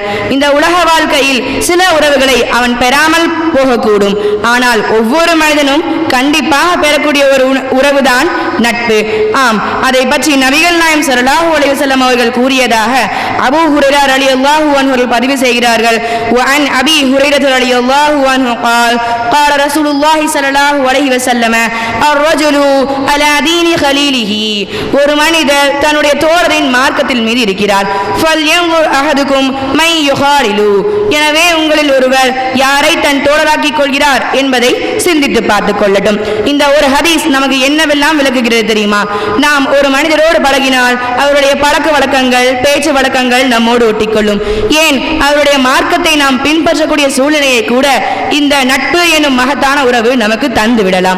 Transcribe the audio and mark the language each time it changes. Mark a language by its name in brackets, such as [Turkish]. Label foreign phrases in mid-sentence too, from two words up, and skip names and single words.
[Tamil] இந்த உலக வாழ்க்கையில் சில உறவுகளை அவன் பெறாமல் போகக்கூடும். ஆனால் ஒவ்வொரு மனிதனும் கண்டிப்பாக பெறக்கூடிய ஒரு உறவுதான் நட்பு. ஆம், அதை பற்றி நபிகள் நாயகம் [Arabic] صلى الله عليه وسلم [Tamil] அவர்கள் கூறியதாக அபூ ஹுரைரா [Arabic] رضي الله عنه [Tamil] அவர்கள் பதிவு செய்கிறார்கள். [Arabic] وعن أبي هريرة رضي الله عنه قال قال رسول الله صلى الله عليه وسلم الرجل على دين خليله. [Tamil] ஒரு மனிதர் தன்னுடைய தோழரின் மார்க்கத்தில் மீது இருக்கிறார். [Arabic] فلينظر أحدكم من يخالل. [Tamil] எனவே உங்களில் ஒருவர் யாரை தன் தோழராக்கிக் கொள்கிறார் என்பதை சிந்தித்து பார்த்துக் கொள்ளட்டும். இந்த ஒரு ஹதீஸ் நமக்கு என்னவெல்லாம் விளக்குகிறது தெரியுமா? நாம் ஒரு மனிதரோடு பழகினால் அவருடைய பழக்க வழக்கங்கள், பேச்சு வழக்கங்கள் நம்மோடு ஒட்டிக்கொள்ளும். ஏன், அவருடைய மார்க்கத்தை நாம் பின்பற்றக்கூடிய சூழ்நிலையை கூட இந்த நட்பு எனும் மகத்தான உறவு நமக்கு தந்து விடலாம்.